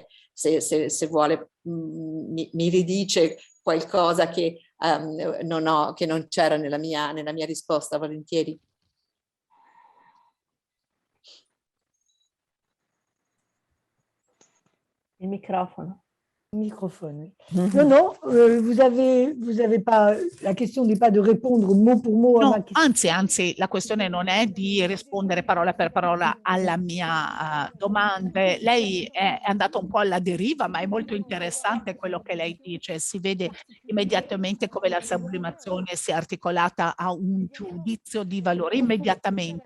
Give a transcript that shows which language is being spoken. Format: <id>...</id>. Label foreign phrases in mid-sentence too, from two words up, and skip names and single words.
<it>Se vuole mi ridice qualcosa che non c'era nella mia risposta, volentieri. Il microfono.</it> <fr>Microphone, oui. Non, vous avez pas, la question n'est pas de répondre mot pour mot</fr> <it>no,</it> <fr>a ma question.</fr> <it>Anzi, la questione non è di rispondere parola per parola alla mia domanda. Lei è andata un po' alla deriva, ma è molto interessante quello che lei dice. Si vede immediatamente come la sublimazione si è articolata a un giudizio di valore immediatamente.</it>